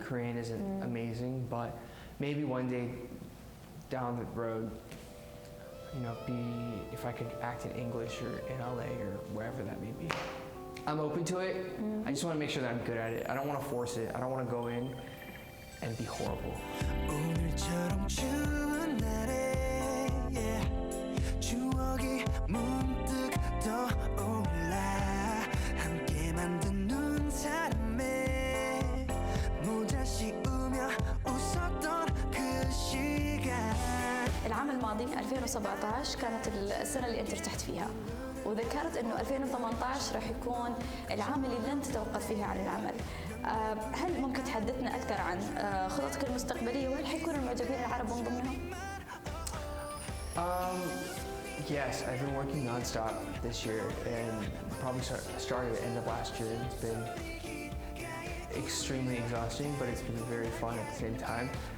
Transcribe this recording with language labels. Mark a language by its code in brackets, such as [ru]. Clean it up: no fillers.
[en] Korean isn't amazing, but maybe one day down the road, you know, if I could act in English or in LA or wherever that may be. I'm open to it. I just want to make sure that I'm good at it. I don't want to force it. I don't want to go in and be horrible. [ko] 오늘처럼 추운 날에 추억이 문득 떠올라 함께 만든 눈사람에 모자 씌우며 웃었던 그 시간. [ar] العام الماضي 2017 كانت السنة اللي أنت ارتحت فيها، وذكرت إنه 2018 راح يكون العام اللي لن تتوقف فيه عن العمل. هل ممكن تحدثنا أكثر عن خططك المستقبلية، وهل حيكون المعجبين العرب من ضمنهم؟ [en] Yes, I've been working nonstop this year, and probably started at the end of last year. It's been extremely exhausting, but it's been very fun at the same time.